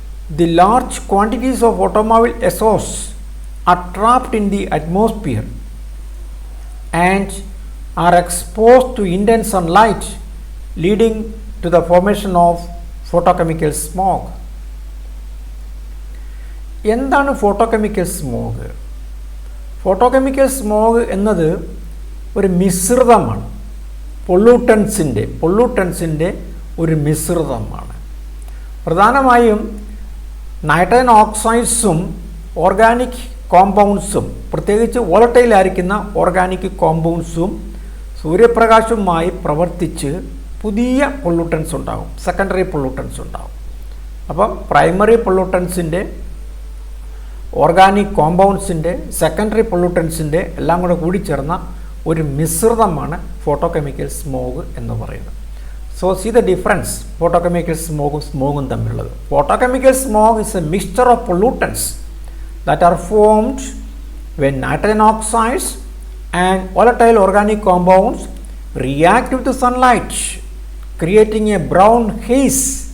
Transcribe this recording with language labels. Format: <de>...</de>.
<en>The large quantities of automobile exhaust are trapped in the atmosphere and are exposed to intense sunlight, leading to the formation of photochemical smog.</en> <ml>എന്താണ് photochemical smog? Photochemical smog എന്നത് ഒരു മിശ്രിതമാണ്, പൊള്ളൂട്ടൻസിൻ്റെ ഒരു മിശ്രിതമാണ്. പ്രധാനമായും nitrogen ഓക്സൈഡ്സും organic കോമ്പൗണ്ട്സും, പ്രത്യേകിച്ച് വോളറ്റൈലായിരിക്കുന്ന organic കോമ്പൗണ്ട്സും സൂര്യപ്രകാശവുമായി പ്രവർത്തിച്ച് പുതിയ പൊള്ളൂട്ടൻസ് ഉണ്ടാകും, സെക്കൻഡറി പൊള്ളൂട്ടൻസ് ഉണ്ടാകും. അപ്പം പ്രൈമറി പൊള്ളൂട്ടൻസിൻ്റെ ഓർഗാനിക് കോമ്പൗണ്ട്സിൻ്റെ സെക്കൻഡറി പൊള്യൂട്ടൻസിൻ്റെ എല്ലാം കൂടെ കൂടിച്ചേർന്ന ഒരു മിശ്രിതമാണ് ഫോട്ടോകെമിക്കൽ സ്മോഗ് എന്ന് പറയുന്നത്.</ml> <en>so see the difference</en> <ml>photochemical സ്മോഗും തമ്മിലുള്ളത്.</ml> <en>Photochemical smog is a mixture of pollutants that are formed when nitrogen oxides and volatile organic compounds react with the sunlight, creating a brown haze.</en>